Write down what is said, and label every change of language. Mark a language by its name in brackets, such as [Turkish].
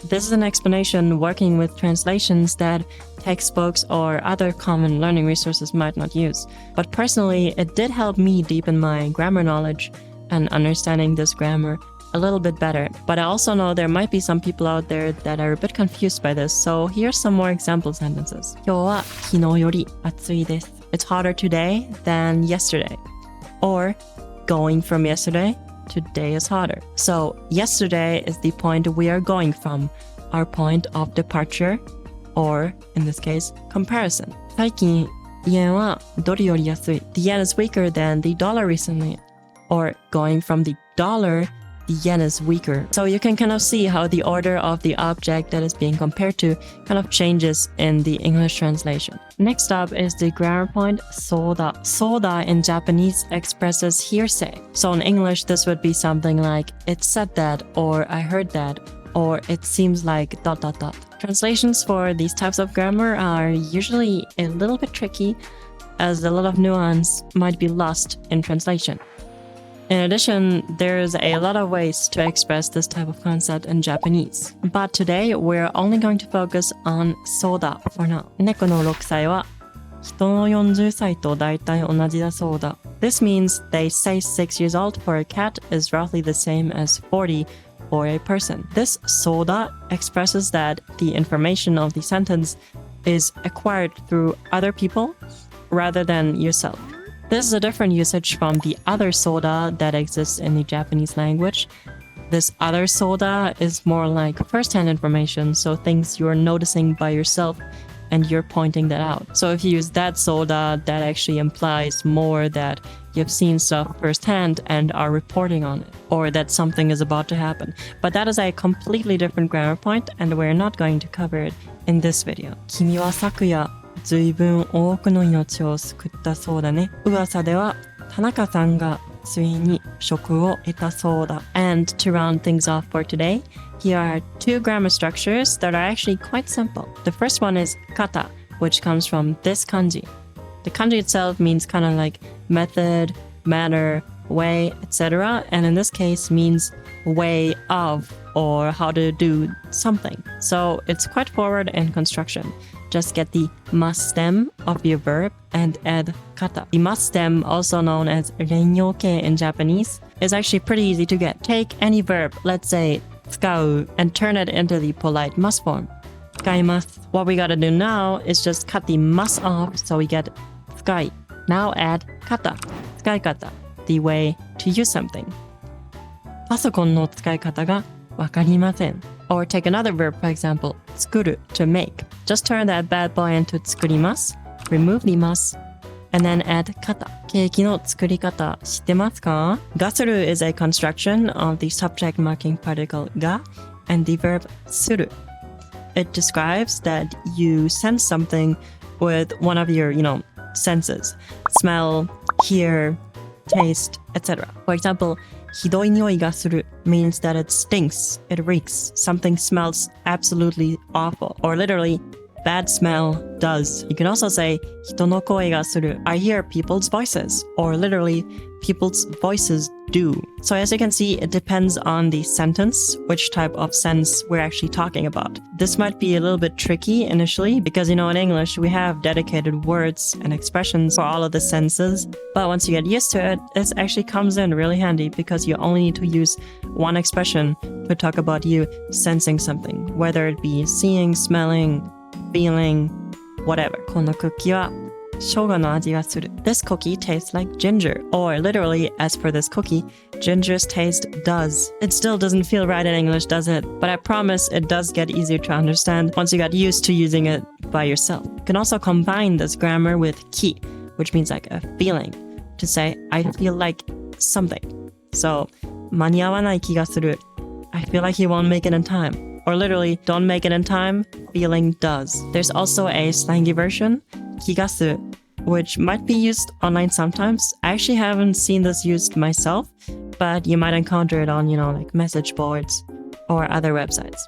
[English] This is an explanation working with translations that textbooks or other common learning resources might not use. But personally, it did help me deepen my grammar knowledge and understanding this grammar a little bit better. But I also know there might be some people out there that are a bit confused by this, so here's some more example sentences. [Japanese] 今日は昨日より暑いです. [English] It's hotter today than yesterday. Or, going from yesterday, today is hotter. So, yesterday is the point we are going from, our point of departure, or, in this case, comparison. [Japanese] 最近、yen はドルより安い. [English] The yen is weaker than the dollar recently. Or, going from the dollar, the yen is weaker. So you can kind of see how the order of the object that is being compared to kind of changes in the English translation. Next up is the grammar point soda. Soda in Japanese expresses hearsay. So in English, this would be something like, it said that, or I heard that, or it seems like ... Translations for these types of grammar are usually a little bit tricky, as a lot of nuance might be lost in translation. In addition, there's a lot of ways to express this type of concept in Japanese. But today, we're only going to focus on soda for now. [Japanese] 猫の6歳は人の40歳と大体同じだそうだ. [English] This means they say 6 years old for a cat is roughly the same as 40 for a person. This soda expresses that the information of the sentence is acquired through other people rather than yourself. This is a different usage from the other soda that exists in the Japanese language. This other soda is more like first-hand information, so things you're noticing by yourself and you're pointing that out. So if you use that soda, that actually implies more that you've seen stuff firsthand and are reporting on it, or that something is about to happen. But that is a completely different grammar point, and we're not going to cover it in this video. [Japanese] 君は昨夜ずいぶん多くの命を救ったそうだね。噂では田中さんがついに職を得たそうだ. [English] And to round things off for today, here are two grammar structures that are actually quite simple. The first one is kata, which comes from this kanji. The kanji itself means kind of like method, manner, way, etc. And in this case means way of or how to do something. So it's quite forward in construction. Just get the mas stem of your verb and add kata. The mas stem, also known as renyoke in Japanese, is actually pretty easy to get. Take any verb, let's say 使う, and turn it into the polite mas form. [Japanese] 使います. [English] What we gotta do now is just cut the mas off so we get 使い. Now add kata, 使い方, the way to use something. [Japanese] パソコンの使い方がわかりません. [English] Or take another verb, for example, 作る, to make. Just turn that bad boy into 作ります, remove the mas, and then add kata. [Japanese] ケーキの作り方知ってますか? [English] がする is a construction of the subject marking particle が and the verb する. It describes that you sense something with one of your, senses. Smell, hear, taste, etc. For example, [Japanese] ひどい匂いがする [English] means that it stinks, it reeks, something smells absolutely awful, or literally, bad smell does. You can also say [Japanese] 人の声がする [English] I hear people's voices, or literally, people's voices do. So as you can see, it depends on the sentence, which type of sense we're actually talking about. This might be a little bit tricky initially because, in English, we have dedicated words and expressions for all of the senses. But once you get used to it, it actually comes in really handy because you only need to use one expression to talk about you sensing something, whether it be seeing, smelling, feeling, whatever. [Japanese] このクッキーは生姜の味がする. [English] This cookie tastes like ginger. Or literally, as for this cookie, ginger's taste does. It still doesn't feel right in English, does it? But I promise it does get easier to understand once you got used to using it by yourself. You can also combine this grammar with ki, which means like a feeling. To say, I feel like something. [Japanese] So, 間に合わない気がする. [English] I feel like he won't make it in time. Or literally, don't make it in time, feeling does. There's also a slangy version, 気がする, which might be used online sometimes. I actually haven't seen this used myself, but you might encounter it on, like message boards or other websites.